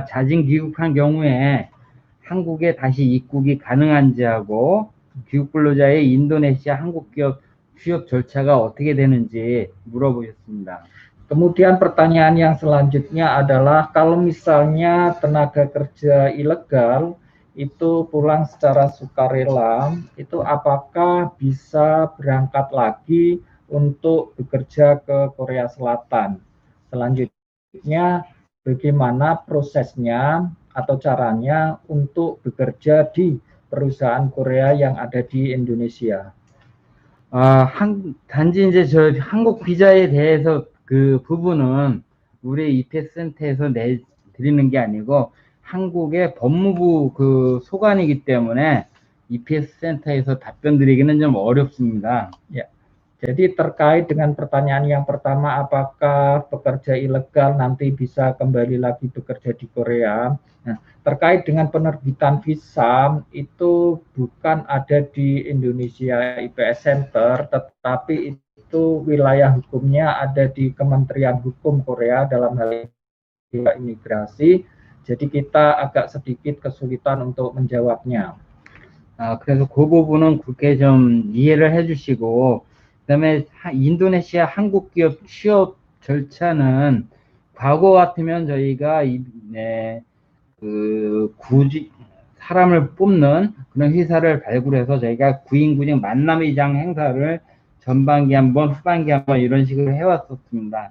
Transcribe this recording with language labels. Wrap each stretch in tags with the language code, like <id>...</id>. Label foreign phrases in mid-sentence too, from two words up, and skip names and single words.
<ko>자진 귀국한 경우에 한국에 다시 입국이 가능한지 하고 귀국 근로자의 인도네시아 한국 기업 취업 절차가 어떻게 되는지 물어보셨습니다.</ko> <id>Kemudian pertanyaan yang selanjutnya adalah kalau misalnya tenaga kerja ilegal itu pulang secara sukarela, itu apakah bisa berangkat lagi untuk bekerja ke Korea Selatan? Selanjutnya, bagaimana prosesnya atau caranya untuk bekerja di perusahaan Korea yang ada di Indonesia?</id> <ko>단지 이제 저 한국 비자에 대해서 그 부분은 우리 EPS 센터에서 드리는 게 아니고 한국의 법무부 그 소관이기 때문에 EPS 센터에서 답변 드리기는 좀 어렵습니다.</ko> <id>Ya. Jadi terkait dengan pertanyaan yang pertama, apakah pekerja ilegal nanti bisa kembali lagi bekerja di Korea? Nah, terkait dengan penerbitan visa itu bukan ada di Indonesia IPS Center, tetapi itu wilayah hukumnya ada di Kementerian Hukum Korea dalam hal imigrasi. Jadi kita agak sedikit kesulitan untuk menjawabnya.</id> <ko>그래서 그 부분은 그렇게 좀 이해를 해주시고, 그다음에 인도네시아 한국 기업 취업 절차는 과거 같으면 저희가 굳이 사람을 뽑는 그런 회사를 발굴해서 저희가 구인구직 만남의장 행사를 전반기 한번 후반기 한번 이런 식으로 해왔었습니다.</ko>